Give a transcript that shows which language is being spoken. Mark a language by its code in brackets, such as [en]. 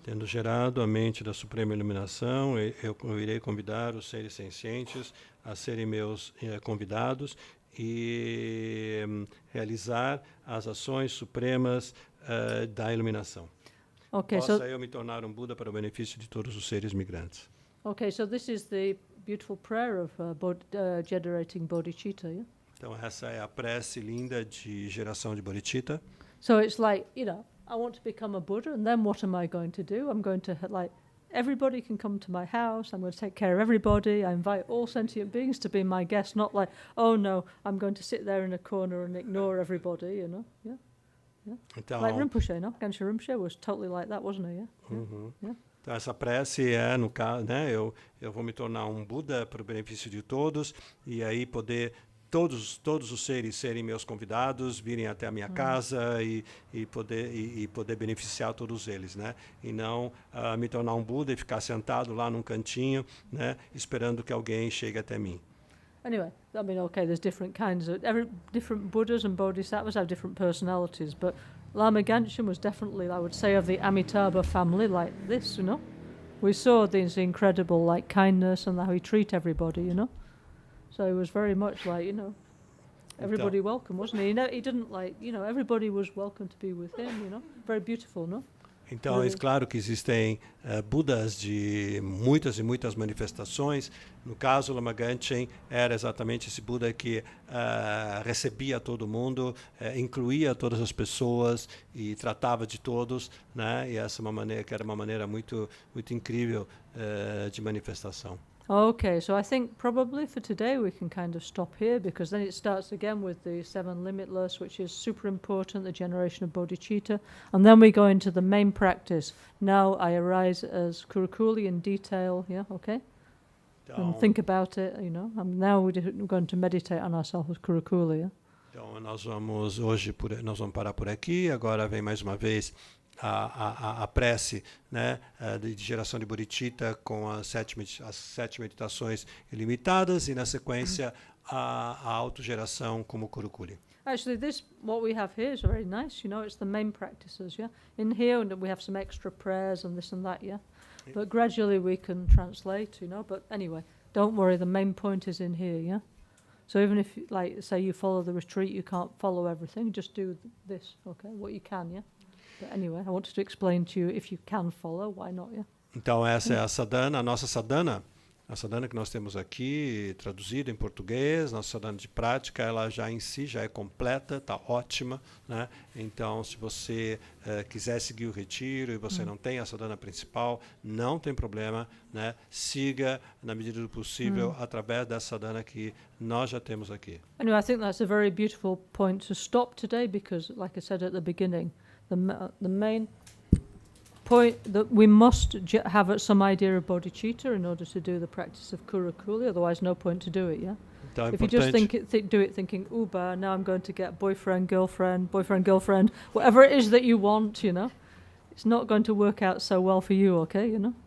[pt] Tendo gerado a mente da suprema iluminação, eu irei convidar os seres sencientes a serem meus convidados e realizar as ações supremas da iluminação. [en] Okay, [pt] Possa eu me tornar um Buda para o benefício de todos os seres migrantes. [en] Okay, so this is the beautiful prayer of generating bodhicitta, yeah? [pt] Então essa é a prece linda de geração de bodhicitta. [en] So it's like, you know, I want to become a Buddha, and then what am I going to do? I'm going to, everybody can come to my house, I'm going to take care of everybody, I invite all sentient beings to be my guests, not like, oh no, I'm going to sit there in a corner and ignore everybody, you know? Yeah. Yeah. [pt] Então, [en] like Rinpoche, no? Gancho Rinpoche was totally like that, wasn't he? Yeah. Yeah. [pt] Então essa prece é, no caso, né, eu vou me tornar um Buda para o benefício de todos, e aí poder todos os seres serem meus convidados, virem até a minha casa e poder beneficiar todos eles, né? E não me tornar um Buda e ficar sentado lá num cantinho, né, esperando que alguém chegue até mim. [en] Anyway, I mean, okay, there's different kinds of... different Buddhas and Bodhisattvas have different personalities, but Lama Ganchen was definitely, I would say, of the Amitabha family, like this, you know? We saw this incredible like kindness and how he treat everybody, you know. So he was very much like, you know, everybody welcome, wasn't he? He didn't like, you know, everybody was welcome to be with him, you know. Very beautiful, no? [pt] Então, é claro que existem Budas de muitas e muitas manifestações. No caso, Lama Ganchen era exatamente esse Buda que recebia todo mundo, incluía todas as pessoas e tratava de todos, né? E essa é uma maneira que era uma maneira muito incrível de manifestação. [en] Okay, so I think probably for today we can kind of stop here, because then it starts again with the 7 limitless, which is super important, the generation of bodhicitta, and then we go into the main practice. Now I arise as Kurukulle in detail, yeah, okay? And think about it, you know. Now we're going to meditate on ourselves as Kurukulle, yeah? [pt] Então nós vamos parar por aqui. Agora vem mais uma vez a prece, né, de geração de bodhicitta com as 7 meditações ilimitadas e na sequência a autogeração como Kurukulle. [en] Actually, what we have here is very nice, you know, it's the main practices, yeah? In here we have some extra prayers and this and that, yeah? But gradually we can translate, you know, but anyway, don't worry, the main point is in here, yeah? So even if, like, say you follow the retreat, you can't follow everything, just do this, okay? What you can, yeah? But anyway, I wanted to explain to you, if you can follow, why not, yeah? [pt] Então essa é a sadhana, a nossa sadhana. A sadhana que nós temos aqui, traduzida em português, nossa sadhana de prática, ela já em si já é completa, está ótima, né? Então, se você quiser seguir o retiro e você não tem a sadhana principal, não tem problema, né? Siga, na medida do possível, através dessa sadhana que nós já temos aqui. [en] Anyway, I think that's a very beautiful point to stop today, because, like I said at the beginning, the main point that we must have some idea of bodhicitta in order to do the practice of Kurukulle, otherwise no point to do it, yeah? [pt] Então, [en] if you just do it thinking, uba, now I'm going to get boyfriend, girlfriend, whatever it is that you want, you know, it's not going to work out so well for you, okay, you know?